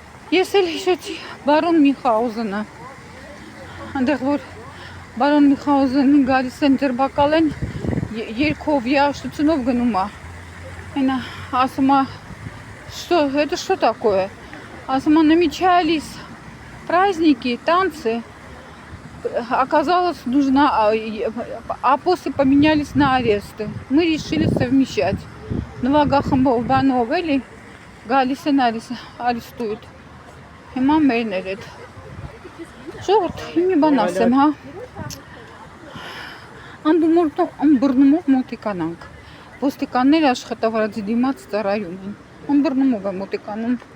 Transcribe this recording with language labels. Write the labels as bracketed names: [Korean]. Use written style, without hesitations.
[Armenian] Ես էլ հիշեցի բարոն Միխաուզենը, այնտեղ որ բարոն Միխաուզենին գալիս են ձերբակալեն, երկով երաժշտությունով գնում է, այնա ասում է, [Russian] это что такое? [Armenian] Ասում է, [Russian] намечались праздники, танцы, оказалось нужно, а после поменялись на аресты. Мы решили совмещать. [Armenian] Նվագախմբով բանով էլի գալիս են արեստույթ, հիմա մերն էր էդ, ժողովուրդ, մի բան ասեմ, հա, ըմբռնումով մոտիկանանք, ոստիկանները աշխատավարձի դիմաց ծառայում են, ըմբռնումով է մոտիկանում,